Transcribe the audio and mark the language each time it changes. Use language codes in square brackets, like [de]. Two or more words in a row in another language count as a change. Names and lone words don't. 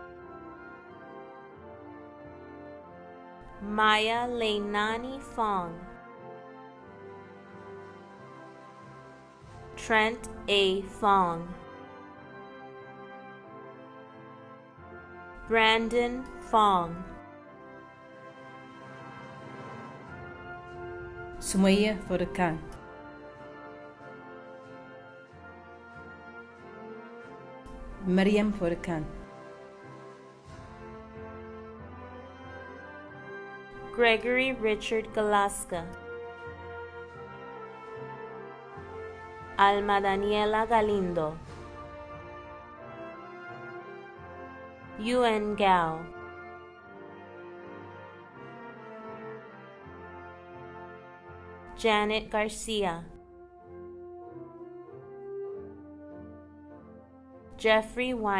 [en] Maya Leinani Fong, Trent A. Fong, Brandon Fong, سمية فركان. مريم فركان. Gregory Richard Galaska, Alma Daniela Galindo, Yuen Gao, Janet Garcia, Jeffrey Y.